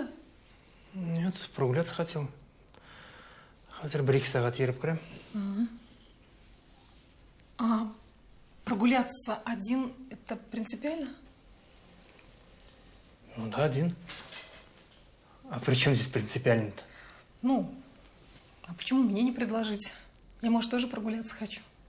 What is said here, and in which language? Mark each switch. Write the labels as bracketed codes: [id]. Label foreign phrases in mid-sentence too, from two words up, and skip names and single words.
[ru] Нет, прогуляться хотел. [kk] Хотел бір 2 сағат еріп кірем. [ru] А прогуляться один – это принципиально? Ну да, один. А при чем здесь принципиально-то? Ну, а почему мне не предложить? Я, может, тоже прогуляться хочу.